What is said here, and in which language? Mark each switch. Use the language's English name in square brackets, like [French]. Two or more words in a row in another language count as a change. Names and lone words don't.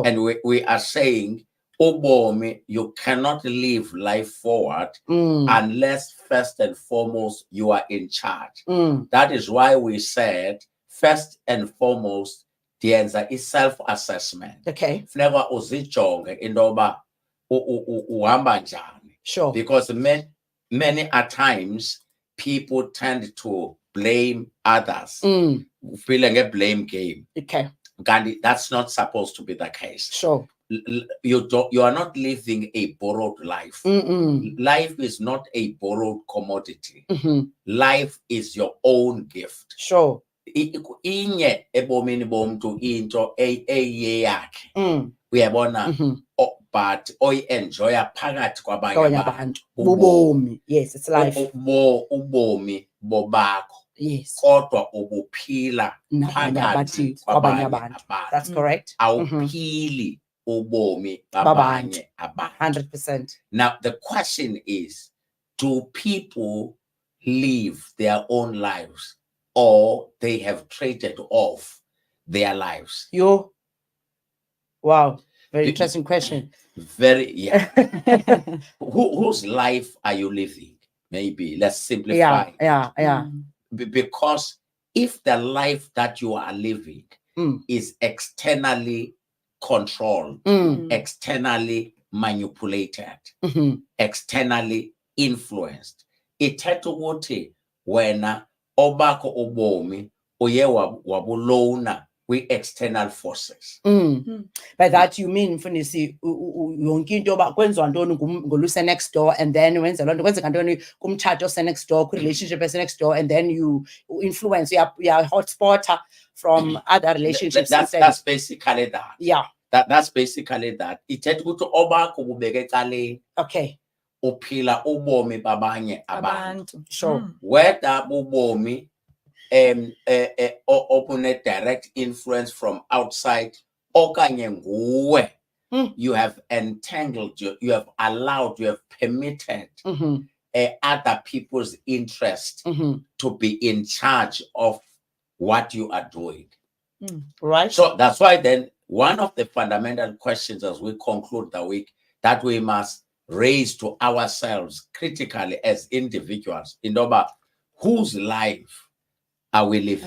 [English] And we are saying, Obomi, you cannot live life forward unless first and foremost you are in charge. That is why we said first and foremost the answer is self-assessment. Okay. [Xhosa] Never uzijonge indoba uhamba njani. [English] Sure. Because many at times people tend to blame others. Feeling a blame game. Okay. Gandhi, that's not supposed to be the case. Sure. You are not living a borrowed life. Life is not a borrowed commodity. Life is your own gift. Sure. [Xhosa] Inye ebomini bomntu into eyeyakhe. Uyabona, but oyenjoya phakathi kwabanye abantu. Ubomi. [English] Yes, it's life. [Xhosa] Ubomi bobakho. [English] Yes. [Xhosa] Kodwa ubuphila phakathi kwabanye abantu. [English] That's correct. [Xhosa] Awuphili ubomi babanye abantu. [English] 100%. Now the question is, do people live their own lives or they have traded off their lives? Wow, very interesting question. Very, yeah. Whose life are you living? Maybe let's simplify. Yeah. Because if the life that you are living is externally controlled, externally manipulated, externally influenced. [Xhosa] Ithetha ukuthi wena obakho ubomi uye wabulona kwi- [English] external forces. By that you mean [Xhosa] Mfundisi yonke into yoba kwenziwa ntoni ngoluse [English] next door, and then [Xhosa] wenza loo nto kwenzeka ntoni kumtshato ose [English] next door, [Xhosa] kwi-relationship ese [English] next door, and then you influence, you are hotspotter from other relationships. That's basically that. Yeah. That's basically that. [Xhosa] Ithetha ukuthi obakho bubeke ecaleni. [English] Okay. [Xhosa] Uphila ubomi babanye abantu. [English] Sure. Whether ubomi open a direct influence from outside, [Xhosa] okanye nguwe, [English] you have entangled, you have allowed, you have permitted other people's interest to be in charge of what you are doing. Right. So that's why then one of the fundamental questions as we conclude the week that we must raise to ourselves critically as individuals, in about whose life are we living?